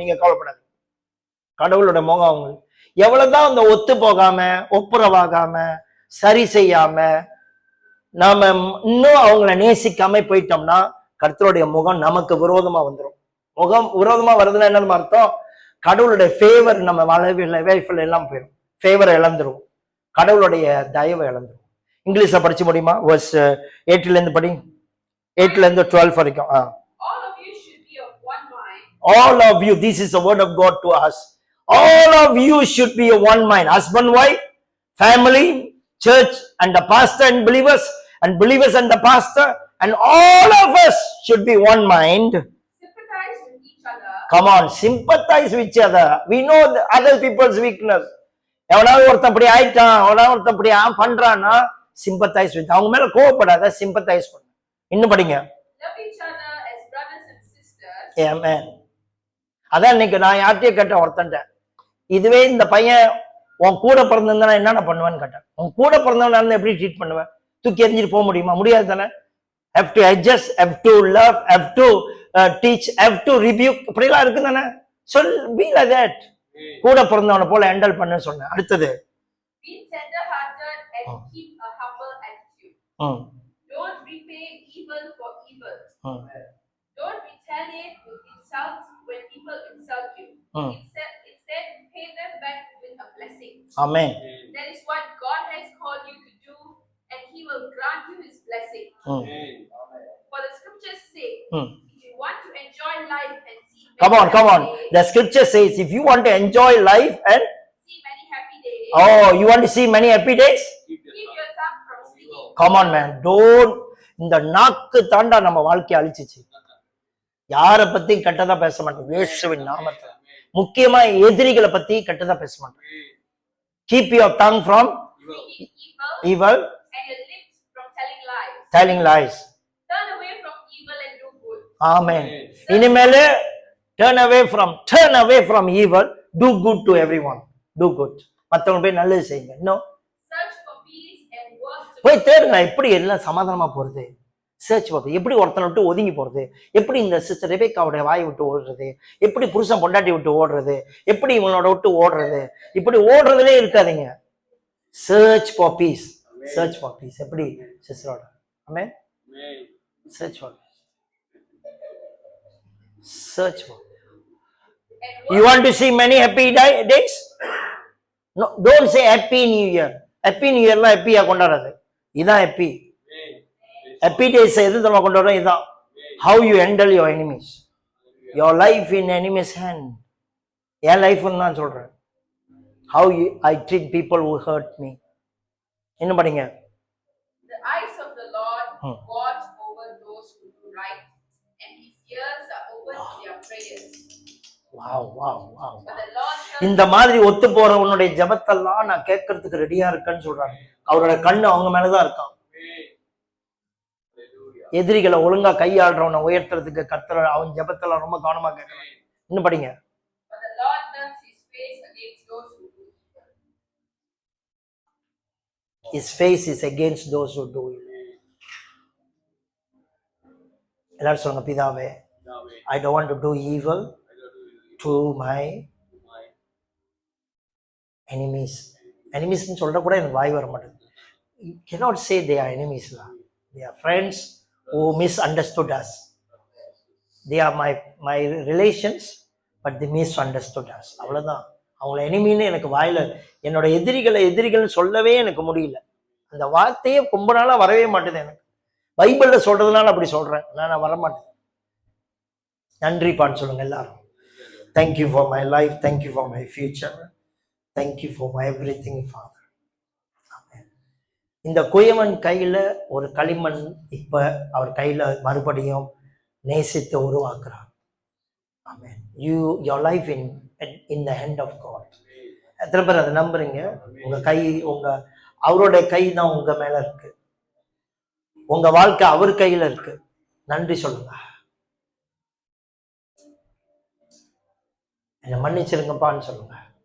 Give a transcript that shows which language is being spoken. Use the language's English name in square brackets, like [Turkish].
[Tamil] நீங்க கவலைப்படாது, கடவுளுடைய முகம் அவங்களுக்கு எவ்வளவுதான் அந்த ஒத்து போகாம ஒப்புரவாகாம சரி செய்யாம நாம இன்னும் அவங்கள நேசிக்காம போயிட்டோம்னா கர்த்தருடைய முகம் நமக்கு விரோதமா வந்துடும். முகம் விரோதமா வருதுன்னா என்னன்னு அர்த்தம், கடவுளுடைய ஃபேவர் நம்ம லைஃப்ல எல்லாம் போயிடும், ஃபேவரை இழந்துரும், கடவுளுடைய தயவை இழந்துரும். இங்கிலீஷ்ல படிச்சு முடியுமா? verse 8 இருந்து படி. 8ல இருந்து 12 வரைக்கும். [English] All of you should be of one mind. All of you, this is the word of God to us. All of you should be a one mind. Husband, wife, family, church, and the pastor and believers and the pastor, and all of us should be one mind. Sympathize with each other. Come on, sympathize with each other. We know the other people's weakness. [Tamil] எவனாவது ஒருத்தன் அப்படி ஆயிட்டான், எவனாவது ஒருத்தன் அப்படி பண்றான்னா [English] sympathise with, [Tamil] அவங்க மேல கோவப்படாத, சிம்பத்தைஸ் பண்ணு. இன்னும் படிங்க. [English] Love each other as brothers and sisters. Amen. [Tamil] அதான் இன்னைக்கு நான் யார்கிட்டயே கேட்டேன் ஒருத்தன்ட்ட, இதுவே இந்த பையன் உன் கூட பிறந்திருந்தா என்னென்ன பண்ணுவேன்னு கேட்டேன். உன் கூட பிறந்தவனா இருந்தா எப்படி ட்ரீட் பண்ணுவேன்? தூக்கி எறிஞ்சிட்டு போக முடியுமா? முடியாது தானே. [English] have to adjust, have to love, have to teach, have to rebuke, [Tamil] இப்படிலாம் இருக்கு தானே. சொல், [English] be like that. [Tamil] கூட பிறந்தவனை போல ஹேண்டல் பண்ணு சொன்னேன். அடுத்தது, [English] Be tender-hearted and keep a humble attitude. Don't repay evil for evil. Don't retaliate with insults when people insult you. Instead, pay them back with a blessing. Amen. That is what God has called you to do, and He will grant you His blessing. For the scripture's sake, if you want to enjoy life and see come on. The scripture says, if you want to enjoy life and see many happy days, you want to see many happy days, keep your tongue from speaking. come on man, don't. [Tamil] இந்த நாக்கு தாண்டா நம்ம வாழ்க்கையை அழிச்சிச்சு. யாரை பத்தி கெட்டதா பேச மாட்டோம், இயேசுவின் நாமத்துல. முக்கியமா எதிரிகளை பத்தி கெட்டதா பேச மாட்டோம். [English] Keep your tongue from evil and your lips from telling lies. Telling lies. Turn away from evil and do good. Amen. [Tamil] இனிமேல [English] turn away from evil, do good to everyone. Do good. [Tamil] மத்தவங்க போய் நல்லது செய்யுங்க. இன்னும் [English] Search for peace and work to [Tamil] போய் தேடுங்க. எப்படி எல்லாம் சமாதானமா போறது? சர்ச் பார்த்து எப்படி ஒருத்தனை விட்டு ஒதுங்கி போறது, எப்படி இந்த சிஸ்டர் ரெபேக்காவுடைய வாயை விட்டு ஓடுறது, எப்படி புருஷன் பொண்டாட்டி விட்டு ஓடுறது, எப்படி இவனோட விட்டு ஓடுறது, இப்படி ஓடுறதுலே இருக்காதீங்க. [English] Search for peace. Search for peace. [Tamil] எப்படி சிஸ்டரோட? ஆமென். [English] Search for peace. Search for. You want to see many happy days? No, don't say happy new year. Happy new year [Tamil] எல்லாம் ஹாப்பியா கொண்டாடாது. இதான் happy. [English] Happy days [Tamil] எது நம்ம கொண்டாடுறோம்? இதான். [English] How you handle your enemies. Your life in enemy's hand. [Tamil] என் லைஃப்னு நான் சொல்றேன். [English] How I treat people who hurt me. [Tamil] என்ன படிங்க? [English] The eyes of the Lord watch over those who do right, and His ears are open to their prayers. Wow. But the Lord [Tamil] இந்த மாதிரி ஒத்து போற உன்னுடைய ஜெபத்தெல்லாம் நான் கேட்கறதுக்கு ரெடியா இருக்கேன்னு சொல்றாங்க. அவரோட கண்ணு அவங்க மேலதான் இருக்கான். எதிரிகளை ஒழுங்கா கையாளுறவனை உயர்த்துறதுக்கு கர்த்தர் அவன் ஜெபத்தெல்லாம் ரொம்ப கவனமா கேட்கறான். இன்னும் படிங்க. [English] But the Lord turns His face against those who do evil. His face is against those who do evil. [Tamil] எல்லாரும் சொல்லுங்க, பிதாவே, [English] I don't want to do evil to my enemies. [Tamil] Enemies சொல்ற கூட எனக்கு வாய் வர மாட்டேங்குது. [English] You cannot say they are enemies. They are friends who misunderstood us. They are my relations, but they misunderstood us. [Tamil] அவ்வளவுதான். அவங்கள எனிமின்னு எனக்கு வாயில, என்னோட எதிரிகள் சொல்லவே எனக்கு முடியல. அந்த வார்த்தையே ரொம்ப நாளா வரவே மாட்டேது எனக்கு. பைபிள்ல சொல்றதுனால அப்படி சொல்றேன், நான் வர மாட்டேன். நன்றிப்பான்னு சொல்லுங்க எல்லாரும். [English] Thank you for my life. Thank you for my future. Thank you for my everything, Father. [Tamil] இந்த குயவன் கையில ஒரு களிமண் இப்ப அவர் கையில மறுபடியும் நேசித்து உருவாக்குறார். ஆமென். [English] your life in the hand of God. [Tamil] எத்தனை பேர் அதை நம்புறீங்க? உங்க கை, அவருடைய கை தான் உங்க மேல இருக்கு. உங்க வாழ்க்கை அவர் கையில இருக்கு. நன்றி சொல்லுங்க. என்னை மன்னிச்சிருங்கப்பான்னு சொல்லுங்க.